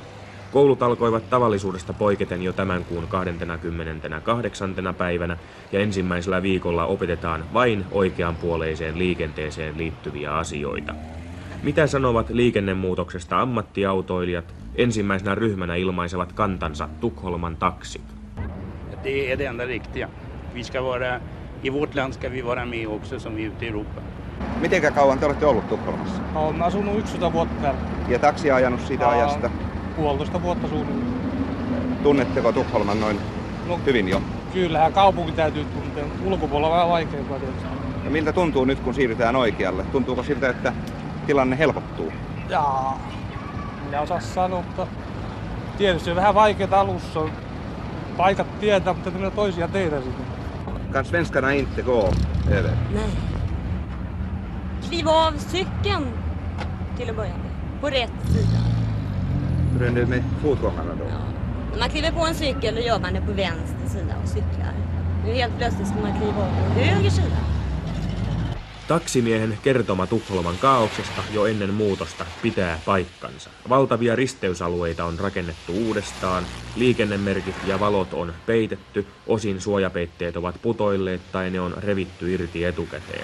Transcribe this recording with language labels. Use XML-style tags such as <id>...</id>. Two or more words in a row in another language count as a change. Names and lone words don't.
<fi>Koulut alkoivat tavallisuudesta poiketen jo tämän kuun 28. päivänä ja ensimmäisellä viikolla opetetaan vain oikeanpuoleiseen liikenteeseen liittyviä asioita. Mitä sanovat liikennemuutoksesta ammattiautoilijat? Ensimmäisenä ryhmänä ilmaisevat kantansa Tukholman taksit.</fi> <sv>Det är det enda riktiga. Vi ska vara, i vårt land ska vi vara med också som vi ute i Europa.</sv> <fi>Mitenkä kauan te olette ollut Tukholmassa? Olen asunut 11 vuotta täällä. Ja taksia ajanut siitä ajasta? 1,5 vuotta suunnilleen. Tunnetteko Tukholman noin hyvin jo? Kyllähän kaupunki täytyy tuntea. Ulkopuolella on vähän vaikeaa tietysti. Ja miltä tuntuu nyt, kun siirrytään oikealle? Tuntuuko siltä, että tilanne helpottuu? Jaa, minä osaa sanoa, mutta tietysti on vähän vaikeaa alussa. Paikat tietää, mutta tämmöinen toisia teitä sitten.</fi> <sv>Kan svenskarna inte gå över? Nej. Kliva av cykeln till att börja med. På rätt sida. Hur är det med fotgångarna då? Ja. När man kliver på en cykel då gör man det på vänster sida och cyklar. Nu helt plötsligt ska man kliva av på höger sida.</sv> <fi>Taksimiehen kertoma Tukholman kaauksesta jo ennen muutosta pitää paikkansa. Valtavia risteysalueita on rakennettu uudestaan, liikennemerkit ja valot on peitetty, osin suojapeitteet ovat putoilleet tai ne on revitty irti etukäteen.</fi>